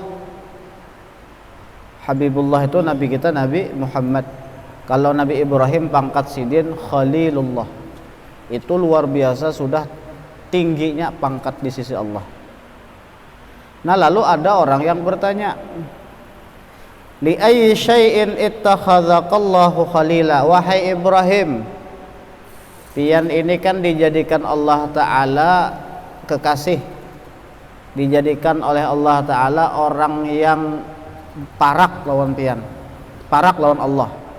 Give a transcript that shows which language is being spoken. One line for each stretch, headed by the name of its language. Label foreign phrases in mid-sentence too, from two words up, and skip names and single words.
Indonesian: Habibullah itu Nabi kita Nabi Muhammad. Kalau Nabi Ibrahim pangkat sidin Khalilullah, itu luar biasa, sudah tingginya pangkat di sisi Allah. Nah, lalu ada orang yang bertanya,
Arabic: li ayyi syai'in ittakhadhakallahu khalila.
Indonesian: Wahai Ibrahim, pian ini kan dijadikan Allah Ta'ala kekasih, dijadikan oleh Allah Ta'ala orang yang
Banjar: parak lawan pian, parak lawan Allah.